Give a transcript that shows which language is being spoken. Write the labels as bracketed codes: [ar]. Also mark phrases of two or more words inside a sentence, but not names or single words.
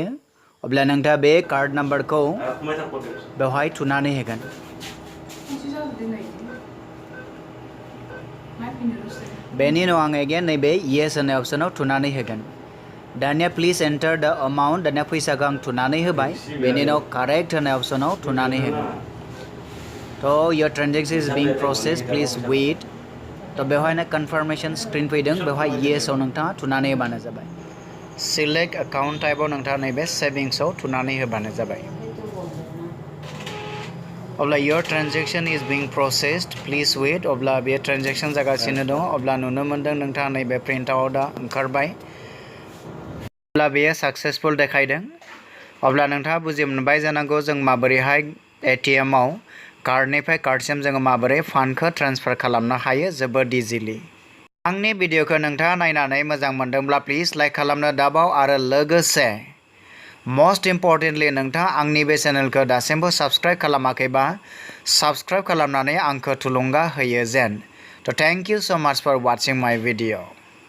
[brx] अब्ला नोंथाङा बे कार्ड नम्बरखौ बेवहाय थुनानै होगोन। बेनि उनाव आङो एगेन नैबे येस होननाय अप्शनाव थुनानै होगोन। दानिया [en] please enter the amount. [brx] दानिया फैसाखौ आं थुनानै होबाय। बेनि उनाव कारेक्ट होननाय अप्शनाव थुनानै होगोन। [en] so your transaction is being process please wait. [brx] तो बेवहायनो कन्फर्मेशन स्क्रीन फैदों। बेवहाय येसआव नोंथाङा थुनानै होबानो जाबाय। [en] select account [brx] टाइपआव नोंथाङा नैबे सेविंग्सआव थुनानै होबानो जाबाय। [en] अब्ला your transaction is being processed please wait. [brx] अब्ला बे ट्रांजेक्शन जागासिनो दङ। अब्ला नुनो मोनदों नोंथाङा नैबे प्रिन्टआउट दा ओंखारबाय। अब्ला बेयो सक्सेसफुल देखायदों। अब्ला नोंथाङा बुजि मोनबाय जानांगौ जों माबोरैहाय ATM आव कार्डनिफ्राय कार्डसिम जोङो माबोरै फान्डखौ ट्रेन्सफार खालामनो हायो जोबोद इजिलि। आंनि भिडिअखौ नोंथाङा नायनानै मोजां मोनदोंब्ला प्लिज लाइक खालामनो दाबाव आरो लोगोसे [en] most importantly [brx] नोंथाङा आंनि बे चेनेलखौ दासिमबो साबस्क्राइब खालामाखैबा साबस्क्राइब खालामनानै आंखौ थुलुंगा होयो जेन। [en] so thank you so much for watching my video.